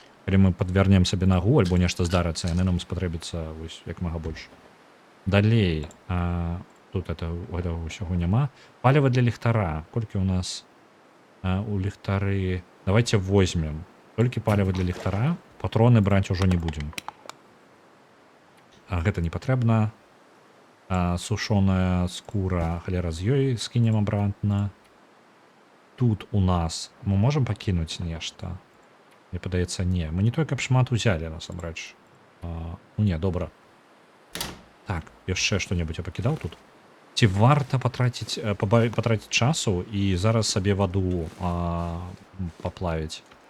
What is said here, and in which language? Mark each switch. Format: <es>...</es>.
<be>Калі мы падвярнем сабе нагу альбо нешта здарыцца, яны нам спатрэбяцца вось як мага больш. Далей. Тут гэтага ўсяго няма. Паліва для ліхтара. Колькі у нас у ліхтары...</be> <ru>Давайте возьмем.</ru> <be>Толькі паліва для ліхтара. Патроны браць ужо не будзем. Гэта не патрэбна. Сушоная скура, халера з ёй скінем абратна. Тут у нас мы можам пакінуць нешта. Мне падаецца, не. Мы не той, каб шмат узялі, насамрэч. Ну не, добра. Так, яшчэ што-небудзь я пакідаў тут. Ці варта патраціць часу і зараз сабе ваду паплавіць?</be>